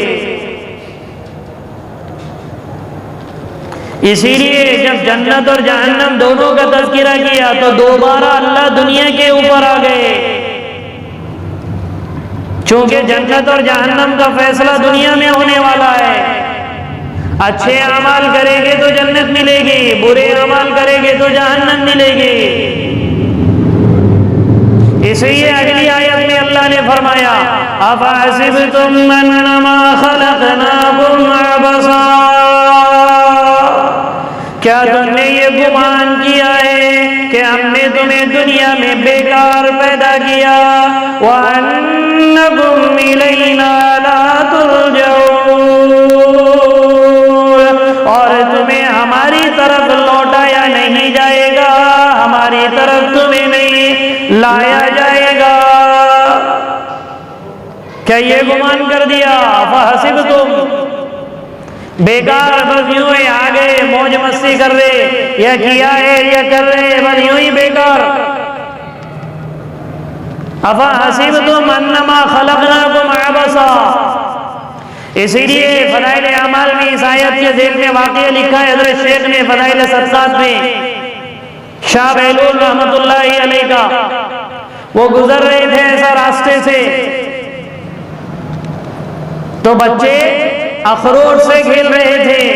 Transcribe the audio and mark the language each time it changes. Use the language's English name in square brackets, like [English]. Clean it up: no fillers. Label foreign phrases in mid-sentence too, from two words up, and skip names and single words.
[Hindi] इसीलिए जब जन्नत और जहन्नम दोनों का तज़किरा किया तो दोबारा अल्लाह दुनिया के ऊपर आ गए, क्योंकि जन्नत और जहन्नम का फैसला दुनिया में होने वाला है। अच्छे अमाल करेंगे तो जन्नत मिलेगी, बुरे अमाल करेंगे तो जहन्नम मिलेगी। इसलिए अगली आयत में अल्लाह ने फरमाया [Arabic] أفحسبتم أنما خلقناكم عبثا, [Hindi] क्या तुमने ये गुमान किया है कि हमने तुम्हें दुनिया में बेकार पैदा किया। [Arabic] وأنكم إلينا لا ترجعون, [Hindi] और तुम्हें हमारी तरफ लौटाया नहीं जाएगा, हमारी तरफ तुम्हें नहीं लाया जाएगा। क्या ये गुमान कर दिया? फ़हसिबतुम, बेकार बस यूं ही आ गए, मौज मस्ती कर रहे, या किया है या कर रहे, बस यूं ही बेकार। [Arabic] أفحسبتم أنما خلقناكم عبثا. [Hindi] इसीलिए फ़ज़ाइल अमाल में इस आयत के ज़ेल में वाक़या लिखा है हज़रत शेख ने फ़ज़ाइल सदक़ात में, शाह बहलूल [Arabic] رحمة الله عليه [Hindi] का। वो गुजर रहे थे ऐसा रास्ते से तो बच्चे अखरोट से खेल रहे थे।